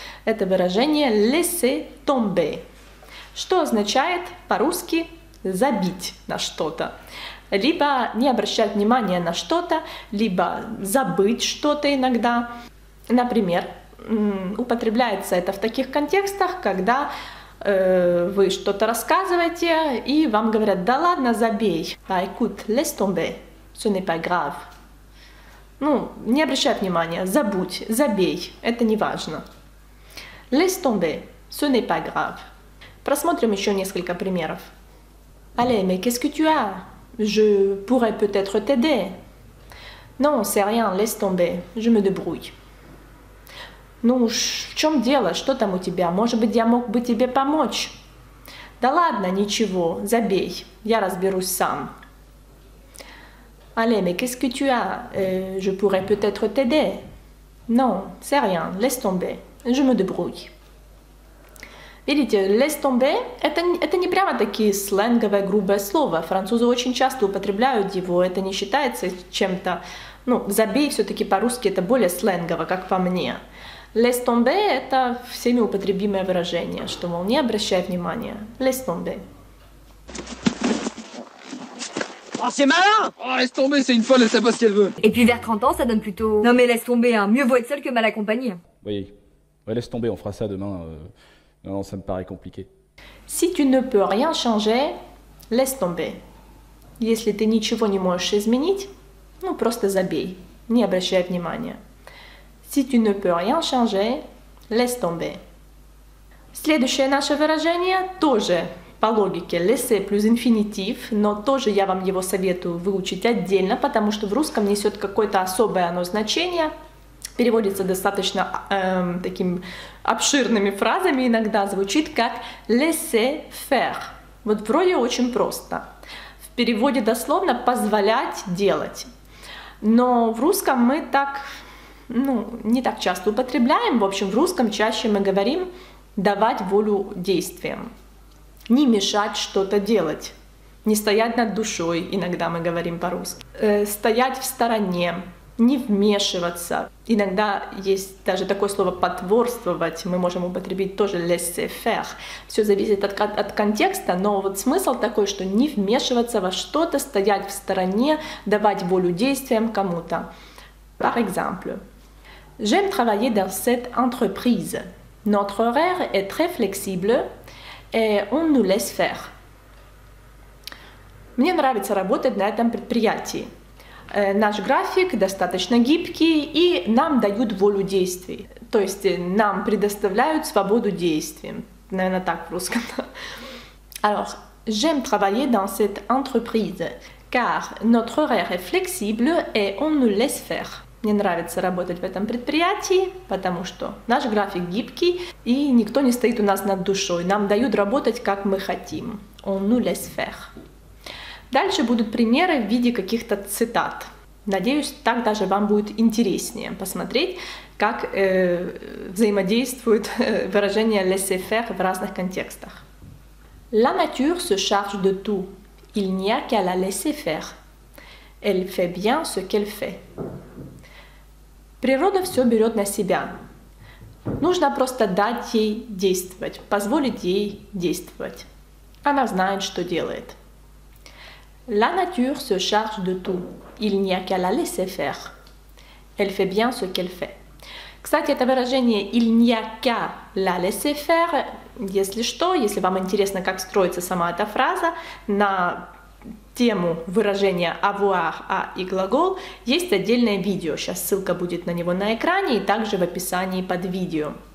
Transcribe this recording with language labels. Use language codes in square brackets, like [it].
[ru] Это выражение laisser tomber, что означает по-русски забить на что-то. Либо не обращать внимания на что-то, либо забыть что-то иногда. Например, употребляется это в таких контекстах, когда вы что-то рассказываете, и вам говорят: да ладно, забей. [fr] Ah, écoute, laisse tomber, ce n'est pas grave. [ru] Ну, не обращай внимания, забудь, забей, это не важно. [fr] Laisse tomber, ce n'est pas grave. [ru] Просмотрим еще несколько примеров. [fr] Allez, mais qu'est-ce que tu as? Je pourrais peut-être t'aider. Non, c'est rien, laisse tomber, je me débrouille. [ru] Ну, в чем дело? Что там у тебя? Может быть, я мог бы тебе помочь? Да ладно, ничего, забей, я разберусь сам. [fr] Allez, mais qu'est-ce que tu as? Je pourrais peut-être t'aider. Non, c'est rien, laisse tomber, je me débrouille. [ru] Видите, laisse tomber это не прямо такие сленговое, грубое слово. Французы очень часто употребляют его, это не считается чем-то... Ну, забей все-таки по-русски это более сленгово, как по мне. Laisse tomber это всеми употребимое выражение, что, мол, не обращай внимания. [fr] Laisse tomber. Oh, c'est malin! Oh, laisse tomber, c'est une folle, elle sait pas ce qu'elle veut. Et puis vers 30 ans, ça donne plutôt... Non mais laisse tomber, hein. Mieux vaut être seul que mal accompagné. Oui, ouais, laisse tomber, on fera ça demain. Non, ça me paraît compliqué. Si tu ne peux rien changer, laisse tomber. [ru] Если ты ничего не можешь изменить, ну просто забей, не обращай внимания. [fr] Si tu ne peux rien changer, laisse tomber. [ru] Следующее наше выражение тоже по логике laisser плюс инфинитив, но тоже я вам его советую выучить отдельно, потому что в русском несет какое-то особое оно значение. Переводится достаточно такими обширными фразами, иногда звучит как laisser faire. Вот вроде очень просто. В переводе дословно позволять делать. Но в русском мы так, не так часто употребляем. В общем, в русском чаще мы говорим давать волю действиям. Не мешать что-то делать. Не стоять над душой, иногда мы говорим по-русски. Стоять в стороне. Не вмешиваться. Иногда есть даже такое слово «потворствовать», мы можем употребить тоже laisser faire. Все зависит от контекста, но вот смысл такой, что не вмешиваться во что-то, стоять в стороне, давать волю действиям кому-то. [fr] Par exemple, j'aime travailler dans cette entreprise. Notre horaire est très flexible et on nous laisse faire. [ru] Мне нравится работать на этом предприятии. Наш график достаточно гибкий, и нам дают волю действий. То есть нам предоставляют свободу действий. Наверное, так в русском. Alors, j'aime travailler dans cette entreprise, car notre horaire est flexible et on nous laisse faire. Мне нравится работать в этом предприятии, потому что наш график гибкий, и никто не стоит у нас над душой. Нам дают работать, как мы хотим. [fr] On nous laisse faire. [ru] Дальше будут примеры в виде каких-то цитат. Надеюсь, так даже вам будет интереснее посмотреть, как взаимодействует выражение laisser faire в разных контекстах. [fr] La nature se charge de tout. Il n'y a qu'à la laisser faire. Elle fait bien ce qu'elle fait. [ru] Природа все берет на себя. Нужно просто дать ей действовать, позволить ей действовать. Она знает, что делает. [fr] La nature se charge de tout. Il n'y a qu'à la laisser faire. Elle fait bien ce qu'elle fait. [ru] Кстати, это выражение [fr] «il n'y a qu'à la laisser faire», [ru] если что, если вам интересно, как строится сама эта фраза, на тему выражения avoir, и глагол, есть отдельное видео. Сейчас ссылка будет на него на экране и также в описании под видео.